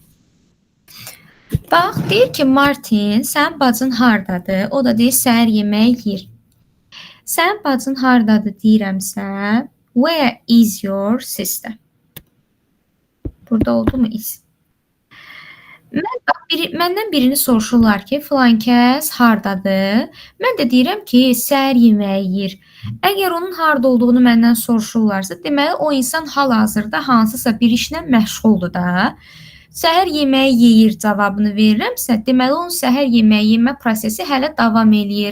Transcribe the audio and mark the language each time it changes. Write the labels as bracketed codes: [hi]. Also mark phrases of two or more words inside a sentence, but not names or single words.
[az] Bax, deyir ki, Martin, sən bacın hardadır? O da deyir, səhər yemək yeyir. Sən bacın hardadır deyirəmsə, [en] where is your sister? [az] Burada oldu mu is? Məndən birini soruşurlar ki, filan kəs hardadır? Mən də deyirəm ki, səhər yeməyi yeyir. Əgər onun harda olduğunu məndən soruşurlarsa, deməli o insan hal-hazırda hansısa bir işlə məşğuldur da. Səhər yeməyi yeyir cavabını verirəmsə, deməli onun səhər yeməyi yemə prosesi hələ davam eləyir.